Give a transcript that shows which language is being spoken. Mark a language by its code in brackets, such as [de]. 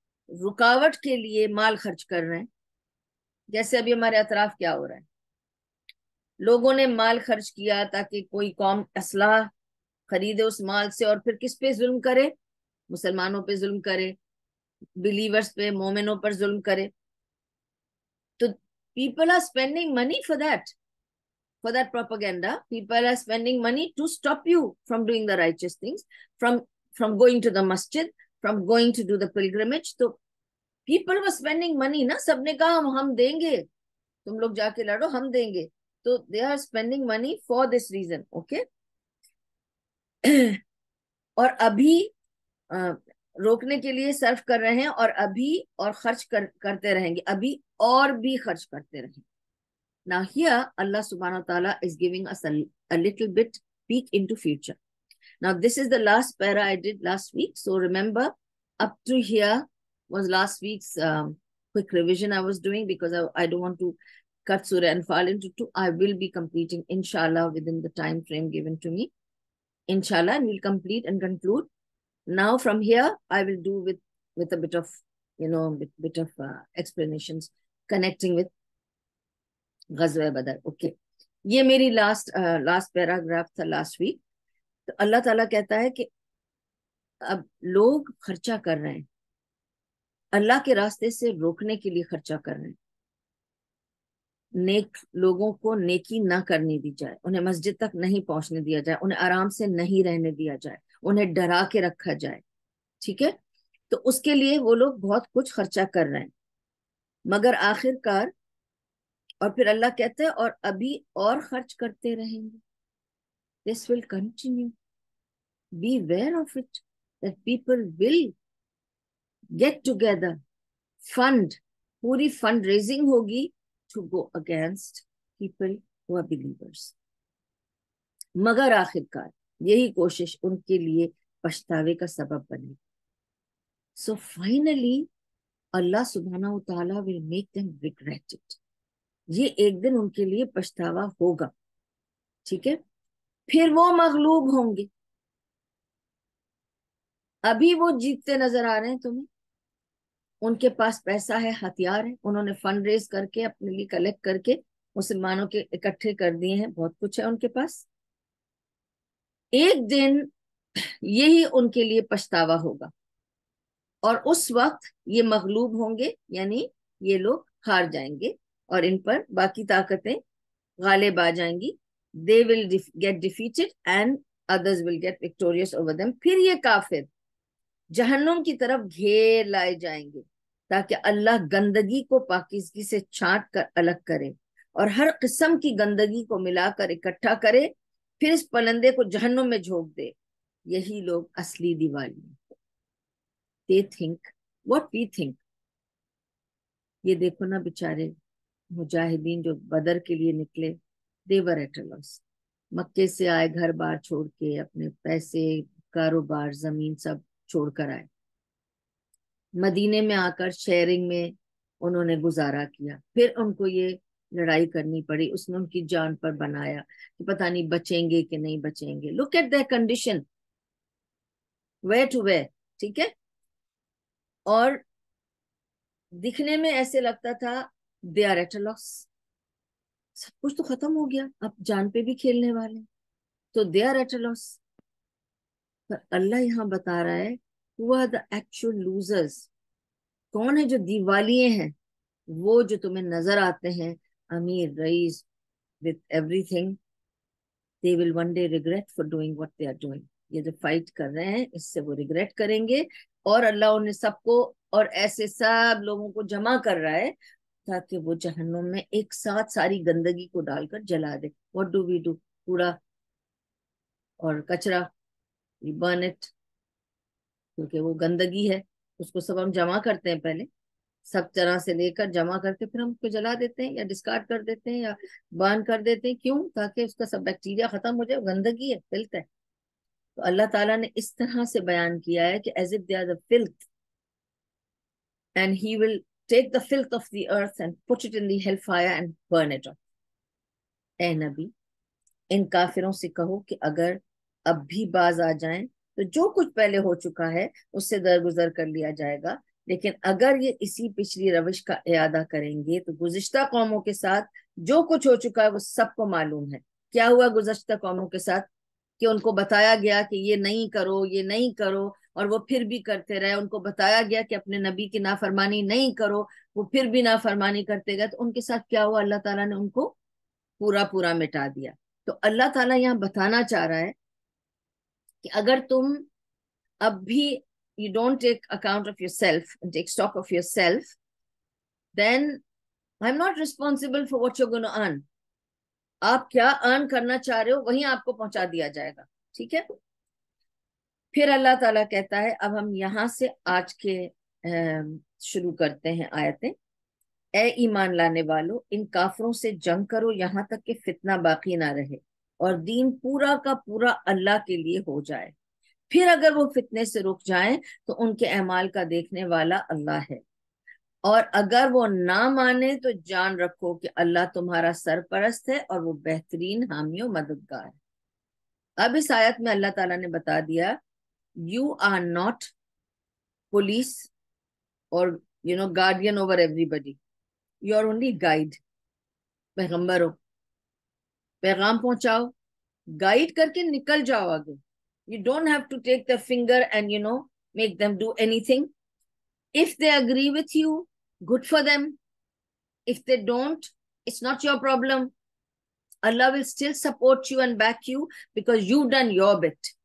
[ur] رکاوٹ کے لیے مال خرچ کر رہے ہیں. جیسے ابھی ہمارے اطراف کیا ہو رہا ہے, لوگوں نے مال خرچ کیا تاکہ کوئی قوم اسلحہ خریدے اس مال سے, اور پھر کس پہ ظلم کرے؟ مسلمانوں پہ ظلم کرے, بلیورز پہ, مومنوں پر ظلم کرے. [en] تو people are spending money for that propaganda. People are spending money to stop you from doing the righteous things, from going to the masjid, from going to do the pilgrimage. So people were spending money [ur] نا, سب نے کہا ہم دیں گے, تم لوگ جا کے لڑو, ہم دیں گے. [en] تو they are spending money for this reason. Okay. [ur] اور ابھی روکنے کے لیے صرف کر رہے ہیں, اور ابھی اور خرچ کرتے رہیں گے, ابھی اور بھی خرچ کرتے رہیں. [en] Now here Allah subhanahu wa ta'ala is giving us a little bit peek into future. Now this is the last para I did last week. So remember, up to here was last week's quick revision I was doing, because I don't want to cut surah and fall into two. I will be completing inshallah within the time frame given to me. Inshallah, and we'll complete and conclude. Now from here I will do with a bit of bit of explanations connecting with غزوہ بدر. Okay, [ur] یہ میری [en] last paragraph [ur] تھا [en] Last week. [ur] تو اللہ تعالیٰ کہتا ہے کہ اب لوگ خرچہ کر رہے ہیں, اللہ کے راستے سے روکنے کے لیے خرچہ کر رہے ہیں. نیک لوگوں کو نیکی نہ کرنے دی جائے, انہیں مسجد تک نہیں پہنچنے دیا جائے, انہیں آرام سے نہیں رہنے دیا جائے, انہیں ڈرا کے رکھا جائے. ٹھیک ہے, تو اس کے لیے وہ لوگ بہت کچھ خرچہ کر رہے ہیں, مگر آخر کار, اور پھر اللہ کہتے ہیں اور ابھی اور خرچ کرتے رہیں گے. [en] This will continue. Be aware of it, that people will get together, [ur] پوری فنڈ ریزنگ ہوگی [en] to go against people who are believers. [ur] مگر آخر کار یہی کوشش ان کے لیے پچھتاوے کا سبب بنے. [en] So finally Allah subhanahu wa ta'ala will make them regret it. [ur] یہ ایک دن ان کے لیے پچھتاوا ہوگا. ٹھیک ہے, پھر وہ مغلوب ہوں گے. ابھی وہ جیتتے نظر آ رہے ہیں تمہیں, ان کے پاس پیسہ ہے, ہتھیار ہے, انہوں نے فنڈ ریز کر کے اپنے لیے کلیکٹ کر کے مسلمانوں کے اکٹھے کر دیے ہیں, بہت کچھ ہے ان کے پاس. ایک دن یہی ان کے لیے پچھتاوا ہوگا, اور اس وقت یہ مغلوب ہوں گے, یعنی یہ لوگ ہار جائیں گے, اور ان پر باقی طاقتیں غالب آ جائیں گی. [en] They will get defeated and others will get victorious over them. [ur] پھر یہ کافر جہنم کی طرف گھیر لائے جائیں گے, تاکہ اللہ گندگی کو پاکیزگی سے چھانٹ کر الگ کرے, اور ہر قسم کی گندگی کو ملا کر اکٹھا کرے, پھر اس پلندے کو جہنم میں جھونک دے. یہی لوگ اصلی دیوالی ہیں. [en] They think what we think. [ur] یہ دیکھو نا بیچارے مجاہدین جو بدر کے لیے نکلے, [en] they were at a loss. [ur] مکے سے آئے, گھر بار چھوڑ کے, اپنے پیسے, کاروبار, زمین سب چھوڑ کر آئے. مدینے میں آ کر شیئرنگ میں انہوں نے گزارا کیا. پھر ان کو یہ لڑائی کرنی پڑی, اس نے ان کی جان پر بنایا کہ پتہ نہیں بچیں گے کہ نہیں بچیں گے. [en] Look at their condition, where to where. [ur] ٹھیک ہے, اور دکھنے میں ایسے لگتا تھا [en] they are at a loss. [ur] سب کچھ تو ختم ہو گیا, اب جان پہ بھی کھیلنے والے, تو [en] they are at a loss. [ur] پر اللہ یہاں بتا رہا ہے [en] who are the actual losers. [ur] کون ہے جو دیوالیے ہیں؟ وہ جو تمہیں نظر آتے ہیں امیر رئیس [en] with everything, they will one day regret for doing what they are doing. [ur] یہ جو فائٹ کر رہے ہیں اس سے وہ ریگریٹ کریں گے, اور اللہ انہیں سب کو اور ایسے سب لوگوں کو جمع کر رہا ہے تاکہ وہ جہنم میں ایک ساتھ ساری گندگی کو ڈال کر جلا دے. [en] What do we do? [ur] کوڑا اور کچرا, [en] we burn it, [ur] کیونکہ وہ گندگی ہے, اس کو سب ہم جمع کرتے ہیں, پہلے سب طرح سے لے کر جمع کر کے پھر ہم اس کو جلا دیتے ہیں, یا ڈسکارڈ کر دیتے ہیں, یا برن کر دیتے ہیں. کیوں؟ تاکہ اس کا سب بیکٹیریا ختم ہو جائے, گندگی ہے, فلت ہے. تو اللہ تعالیٰ نے اس طرح سے بیان کیا ہے کہ [en] as if they are the filth, and he will take the filth of the earth and put it in the hellfire and burn it up. [ur] اے نبی, ان کافروں سے کہو کہ اگر اب بھی باز آ جائیں تو جو کچھ پہلے ہو چکا ہے اس سے درگزر کر لیا جائے گا, لیکن اگر یہ اسی پچھلی روش کا اعادہ کریں گے تو گزشتہ قوموں کے ساتھ جو کچھ ہو چکا ہے وہ سب کو معلوم ہے. کیا ہوا گزشتہ قوموں کے ساتھ؟ کہ ان کو بتایا گیا کہ یہ نہیں کرو، یہ نہیں کرو، اور وہ پھر بھی کرتے رہے. ان کو بتایا گیا کہ اپنے نبی کی نافرمانی نہیں کرو، وہ پھر بھی نافرمانی کرتے گئے. تو ان کے ساتھ کیا ہوا؟ اللہ تعالیٰ نے ان کو پورا پورا مٹا دیا. تو اللہ تعالیٰ یہاں بتانا چاہ رہا ہے کہ اگر تم اب بھی [en] you don't take account of yourself and take stock of yourself, then I'm not responsible for what you're going to earn. [ur] آپ کیا ارن کرنا چاہ رہے ہو وہیں آپ کو پہنچا دیا جائے گا. ٹھیک ہے. پھر اللہ تعالیٰ کہتا ہے، اب ہم یہاں سے آج کے شروع کرتے ہیں آیتیں. اے ایمان لانے والو، ان کافروں سے جنگ کرو یہاں تک کہ فتنہ باقی نہ رہے اور دین پورا کا پورا اللہ کے لیے ہو جائے. پھر اگر وہ فتنے سے رک جائیں تو ان کے اعمال کا دیکھنے والا اللہ ہے، اور اگر وہ نہ مانے تو جان رکھو کہ اللہ تمہارا سرپرست ہے اور وہ بہترین حامی و مددگار ہے. اب اس آیت میں اللہ تعالیٰ نے بتا دیا [en] You are not police اور guardian over everybody, you are only guide. [ur] پیغمبر ہو، پیغام پہنچاؤ، گائیڈ کر کے نکل جاؤ آگے. [en] You don't have to take their finger and make them do anything. If they agree with you, good for them. If they don't, it's not your problem. Allah will still support you and back you because you've done your bit.